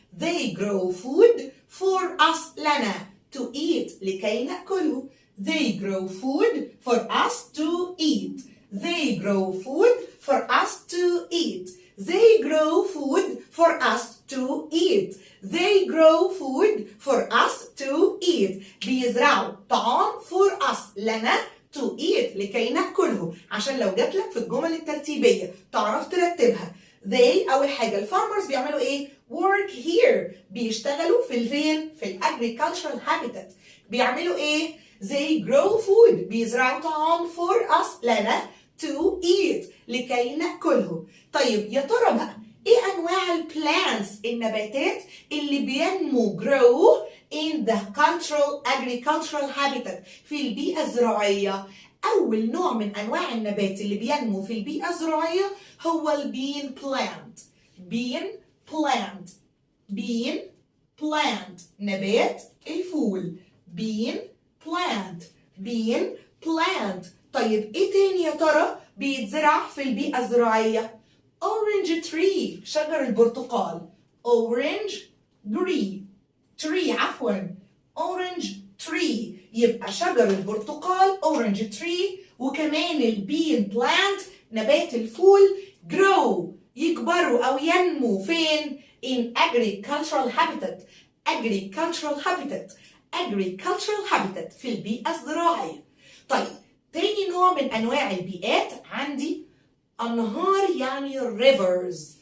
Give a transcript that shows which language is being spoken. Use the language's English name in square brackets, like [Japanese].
[English] they grow food for us [Arabic] لنا [English] to eat [Arabic] لكي نأكله. [English] they grow food for us to eat. they grow food for us to eat. they grow food for us to eat. they grow food for us to eat. [Arabic] بيزرعوا طعام [English] for us [Arabic] لنا [English] to eat [Arabic] لكي نأكله. عشان لو جات لك في الجمل الترتيبية تعرف ترتبها. they أول حاجة الفارمرز بيعملوا إيه؟ [English] work here [Arabic] بيشتغلوا في الفين؟ في الagricultural habitat. بيعملوا إيه؟ [English] they grow food [Arabic] بيزرعوا طعام [English] for us [Arabic] لنا [English] to eat [Arabic] لكي نأكله. طيب يا ترى بقى ايه انواع البلانتس النباتات اللي بينمو [English] grow in the agricultural habitat [Arabic] في البيئة الزراعية؟ أول نوع من أنواع النبات اللي بينمو في البيئة الزراعية هو البين بلانت. bean plant نبات الفول. [English] bean plant. [Arabic] طيب ايه تاني يا ترى بيتزرع في البيئة الزراعية؟ orange tree شجر البرتقال. [English] orange tree [Arabic] يبقى شجر البرتقال [English] orange tree. [Arabic] وكمان البين بلانت نبات الفول grow يكبروا أو ينمو فين؟ [English] in agricultural habitat [Arabic] في البيئة الزراعية. طيب تاني نوع من أنواع البيئات عندي أنهار يعني rivers.